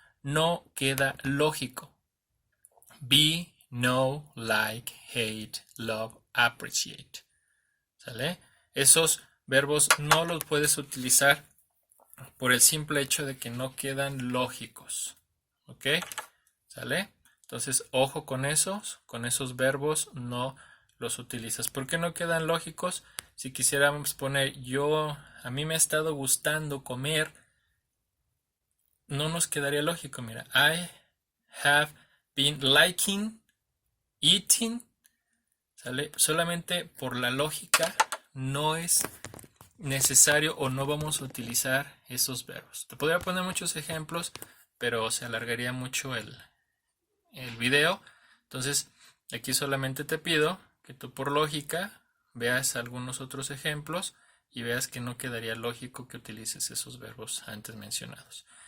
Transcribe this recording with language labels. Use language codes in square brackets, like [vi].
[es] No queda lógico. [en] Be, know, like, hate, love, appreciate. [es] ¿Sale? Esos verbos no los puedes utilizar por el simple hecho de que no quedan lógicos. ¿Ok? ¿Sale? Entonces, ojo con esos verbos no los utilizas. ¿Por qué no quedan lógicos? Si quisiéramos poner a mí me ha estado gustando comer, no nos quedaría lógico. [en] Mira, I have been liking eating. [es] ¿Sale? Solamente por la lógica no es necesario o no vamos a utilizar esos verbos. Te podría poner muchos ejemplos, pero se alargaría mucho el video. Entonces, aquí solamente te pido que tú por lógica veas algunos otros ejemplos y veas que no quedaría lógico que utilices esos verbos antes mencionados.